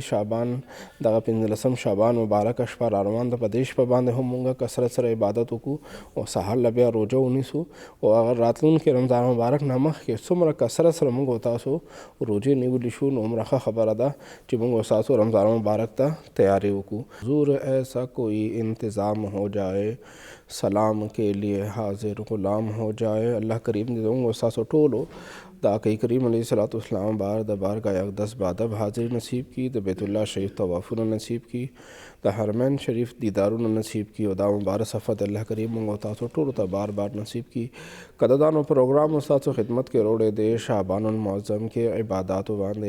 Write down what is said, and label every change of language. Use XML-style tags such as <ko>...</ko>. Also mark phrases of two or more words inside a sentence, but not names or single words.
<ps>شعبان دغه 15 شعبان مبارکه شپه را روان ده په دې شپه باندې هم موږ کثرت سره عبادت وکړو او سهار بیا روزه ونیسو او هغه راتلونکي رمضان مبارک نه مخکې څومره کثرت سره موږ او تاسو روزې نیولی شو نو عمره ښه خبره ده چې موږ او تاسو رمضان مبارک ته تیاری وکړو.</ps> <ur>حضور ایسا کوئی انتظام ہو جائے سلام کے لیے حاضر غلام ہو جائے.</ur> <ps>الله کریم दې زموږ او تاسو ټولو د آقای کریم علیه الصلاۃ والسلام بار د بارګاه اقدس بادب حاضر نصیب کی، د بیت الله شریف طوافونه نصیب کی، د حرمین شریف دیدارونه نصیب کی او دا مبارک سفر د الله کریم موږ او تاسو ټولو ته بار بار نصیب کی. قدردانو پروګرام تاسو خدمت کې وروړی دی شعبان المعظم کې عباداتو باندې.</ps>